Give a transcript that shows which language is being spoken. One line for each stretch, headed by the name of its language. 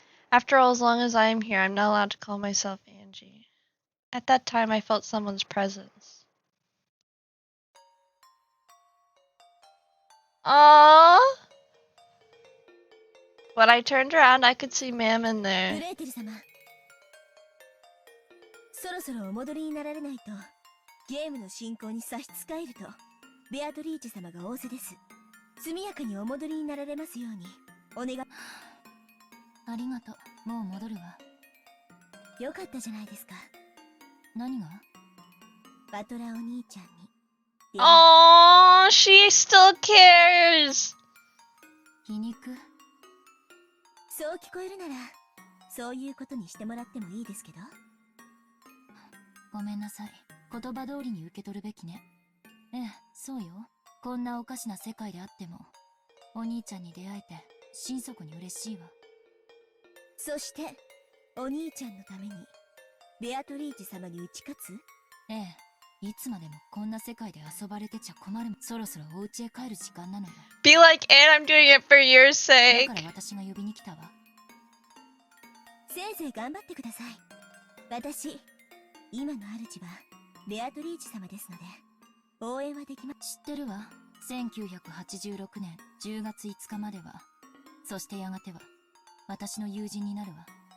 English: After all, as long as I am here, I'm not allowed to call myself Angie. At that time, I felt someone's presence. Aww! When I turned around, I could see Mammon there.
Japanese: グレーテル様、そろそろお戻りになられないとゲームの進行に差し支えるとベアトリーチェ様が仰せです。速やかにお戻りになられますようにお願い。ありがとう。もう戻るわ。よかったじゃないですか。何が？バトラお兄ちゃんに。
English: Oh, she still cares.
Japanese: 皮肉。そう聞こえるなら、そういうことにしてもらってもいいですけど。ごめんなさい。言葉通りに受け取るべきね。ええ、そうよ。こんなおかしな世界であっても、お兄ちゃんに出会えて心底に嬉しいわ。そして、お兄ちゃんのために、ベアトリーチェ様に打ち勝つ？ええ。いつまでもこんな世界で遊ばれてちゃ困る。そろそろお家へ帰る時間なのよ。
English: Be like, and I'm doing it for your sake.
Japanese: だから私が呼びに来たわ。せいぜい頑張ってください。私、今の主はベアトリーチェ様ですので、応援はできます。知ってるわ。 1986年10月5日までは、そしてやがては私の友人になるわ。